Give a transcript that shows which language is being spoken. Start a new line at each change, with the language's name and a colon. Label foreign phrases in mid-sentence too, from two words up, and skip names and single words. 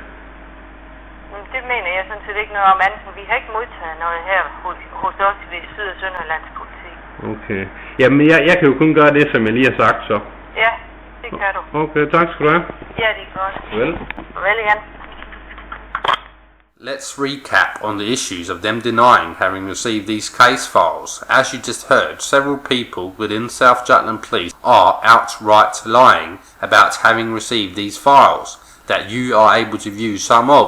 Danish: Det mener jeg sådan set ikke noget om andet, vi har ikke modtaget noget her hos os i Syd- og Sønderjyllands politi. Okay. Jamen, jeg kan jo kun gøre det, som jeg lige har sagt, så. Ja, det kan du. Okay, tak skal du have. Ja, det er godt. Vel. Vel igen.
English: Let's recap on the issues of them denying having received these case files. As you just heard, several people within South Jutland Police are outright lying about having received these files that you are able to view some of.